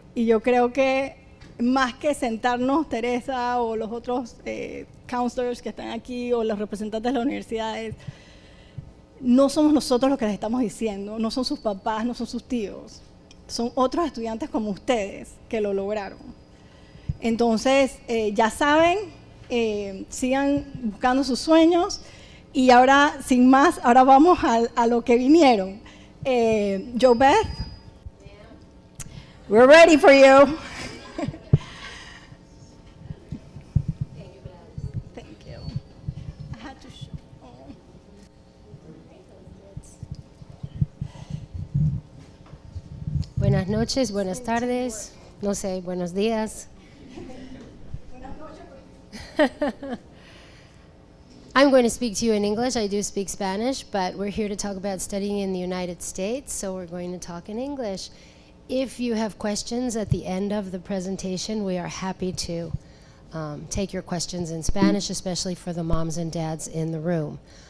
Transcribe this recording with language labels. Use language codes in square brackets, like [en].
[es] Y yo creo que más que sentarnos, Teresa o los otros counselors que están aquí o los representantes de las universidades, no somos nosotros los que les estamos diciendo, no son sus papás, no son sus tíos, son otros estudiantes como ustedes que lo lograron. Entonces, ya saben, sigan buscando sus sueños y ahora, sin más, ahora vamos a lo que vinieron. [en] Jobeth, we're ready for you. Thank you. I had to show. [es] Buenas noches, buenas tardes, no sé, buenos días. [en] I'm going to speak to you in English. I do speak Spanish, but we're here to talk about studying in the United States, so we're going to talk in English. If you have questions at the end of the presentation, we are happy to take your questions in Spanish, especially for the moms and dads in the room.